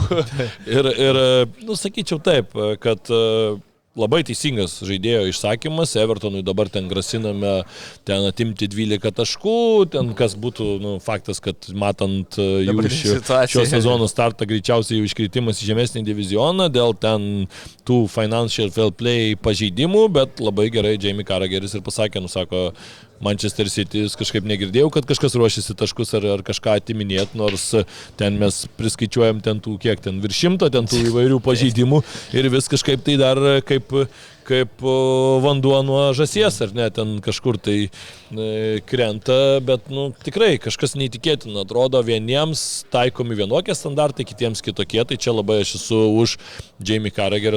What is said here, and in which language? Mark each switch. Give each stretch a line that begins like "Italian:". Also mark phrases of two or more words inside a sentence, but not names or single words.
Lithuanian: Ir sakyčiau taip, kad labai teisingas žaidėjo išsakymas, Evertonui dabar ten grasiname ten atimti 12 taškų, ten kas būtų faktas, kad matant jų šio sezono startą greičiausiai jų iškritimas į žemesnį divizioną dėl ten tų
English: financial fair play
Lithuanian: pažeidimų, bet labai gerai Jamie Carragher'is ir pasakė, sako, Manchester City kažkaip negirdėjau, kad kažkas ruošiasi taškus ar kažką atiminėti, nors ten mes priskaičiuojam ten tų kiek ten virš 100 ten tų įvairių pažeidimų ir vis kažkaip tai dar kaip vanduo nuo žąsies, ar ne, ten kažkur tai krenta, bet tikrai kažkas neįtikėtina, atrodo vieniems taikomi vienokie standartai, kitiems kitokie, tai čia labai aš esu už Jamie Carragher'o